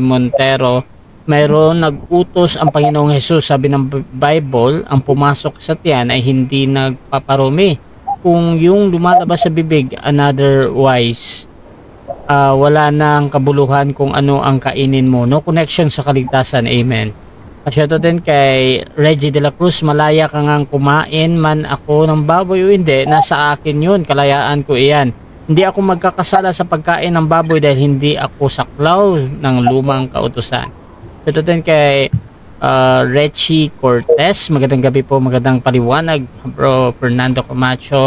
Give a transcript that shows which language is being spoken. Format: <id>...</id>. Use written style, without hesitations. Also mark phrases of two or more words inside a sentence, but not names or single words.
<tl>Montero, mayroon nag-utos ang Panginoong Hesus, sabi ng Bible, ang pumasok sa tiyan ay hindi nagpaparumi. Kung yung lumalabas sa bibig, otherwise, wala nang kabuluhan kung ano ang kainin mo.</tl> <en>No connection</en> <tl>sa kaligtasan. Amen. Shoutout din kay Reggie de la Cruz, malaya ka ngang kumain man ako ng baboy o hindi, nasa akin yun, kalayaan ko iyan. Hindi ako magkakasala sa pagkain ng baboy dahil hindi ako saklaw ng lumang kautusan. Ito din kay Rechi Cortez. Magandang gabi po, magandang paliwanag bro Fernando Camacho.</tl>